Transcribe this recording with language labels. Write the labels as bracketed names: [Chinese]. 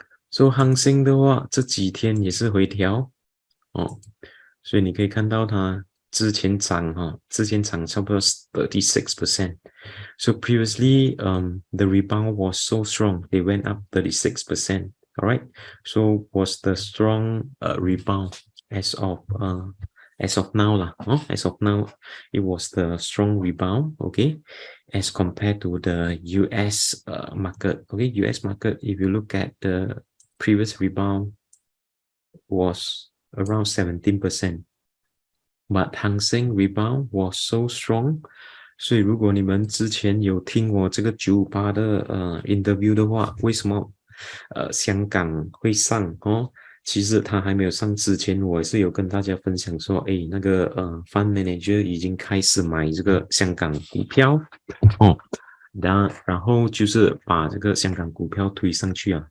[Chinese] So Hang Seng 的话这几天也是回调所以你可以看到它之前涨差不多 36%. [English] So previously the rebound was so strong, they went up 36%. Alright, so was the strong rebound as of now as of now it was the strong rebound, okay, as compared to the US market. Okay, US market, if you look at the previous rebound was around 17%, but Hang Seng rebound was so strong. [Chinese] 所以如果你们之前有听我这个958的interview 的话，为什么香港会上其实他还没有上之前，我也是有跟大家分享说，诶，那个fund manager 已经开始买这个香港股票哦，然后就是把这个香港股票推上去啊。